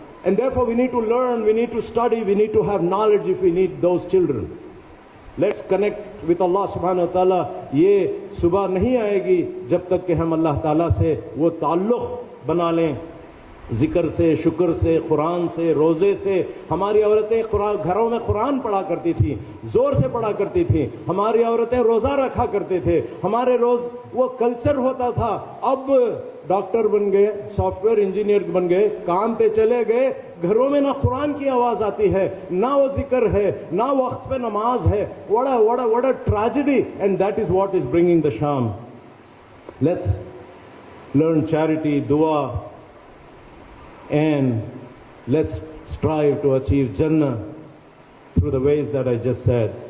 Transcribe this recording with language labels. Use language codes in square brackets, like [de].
[en] And therefore we need to learn, we need to study, we need to have knowledge if we need those children. Let's connect with Allah subhanahu wa ta'ala. [ur] یہ صبح نہیں آئے گی جب تک کہ ہم اللہ تعالیٰ سے وہ تعلق بنا لیں, ذکر سے, شکر سے, قرآن سے, روزے سے. ہماری عورتیں گھروں میں قرآن پڑھا کرتی تھیں, زور سے پڑھا کرتی تھیں. ہماری عورتیں روزہ رکھا کرتے تھے, ہمارے روز وہ کلچر ہوتا تھا. اب ڈاکٹر بن گئے, سافٹ ویئر انجینئر بن گئے, کام پہ چلے گئے, گھروں میں نہ قرآن کی آواز آتی ہے, نہ وہ ذکر ہے, نہ وقت پہ نماز ہے. [en] What a tragedy, and that is what is bringing the Sham. Let's learn charity, dua, and let's strive to achieve Jannah through the ways that I just said.